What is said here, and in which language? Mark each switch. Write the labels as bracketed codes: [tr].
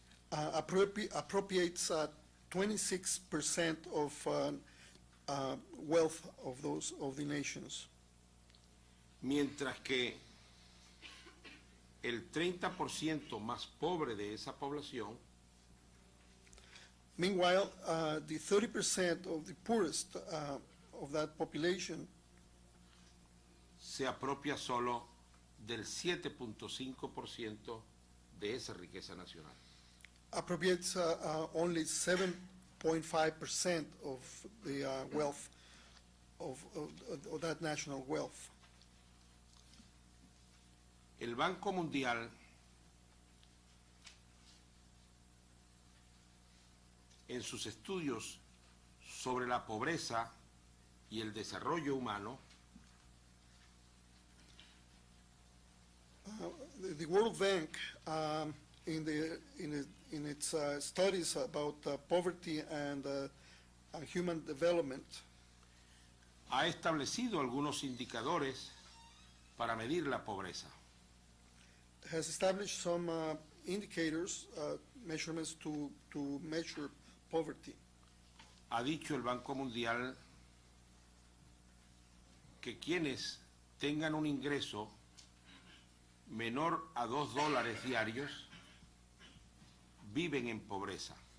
[en] appropriates 26% of wealth of the nations. [es] Mientras que el 30% más pobre de esa población [en] Meanwhile, the 30% of the poorest of that population [es] se apropia solo del 7.5% de esa riqueza nacional. [en] appropriates only 7.5% of the wealth of that national wealth. [es] El Banco Mundial en sus estudios sobre la pobreza y el desarrollo humano [en] The World Bank, in its studies about poverty and human development, [es] ha establecido algunos indicadores para medir la pobreza. [en] has established some indicators, measurements to measure poverty. [es] Ha dicho el Banco Mundial que quienes tengan un ingreso menor a $2 diarios viven en pobreza.